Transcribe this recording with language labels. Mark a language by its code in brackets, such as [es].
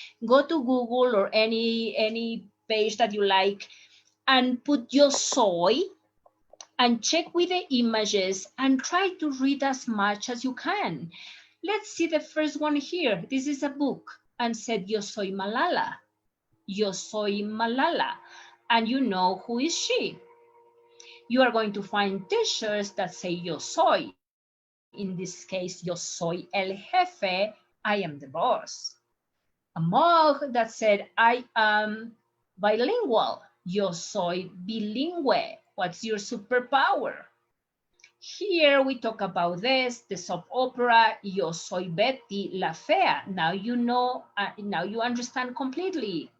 [en] Go to Google or any page that you like and put [es] yo soy [en] and check with the images and try to read as much as you can. Let's see the first one here. This is a book and said [es] yo soy Malala. Yo soy Malala. [en] And you know who is she. You are going to find t-shirts that say [es] yo soy. [en] In this case, [es] yo soy el jefe. [en] I am the boss. A mug that said I am bilingual. [es] Yo soy bilingüe. [en] What's your superpower? Here we talk about this, the soap opera, Yo soy Betty la Fea. Now you know, now you understand completely.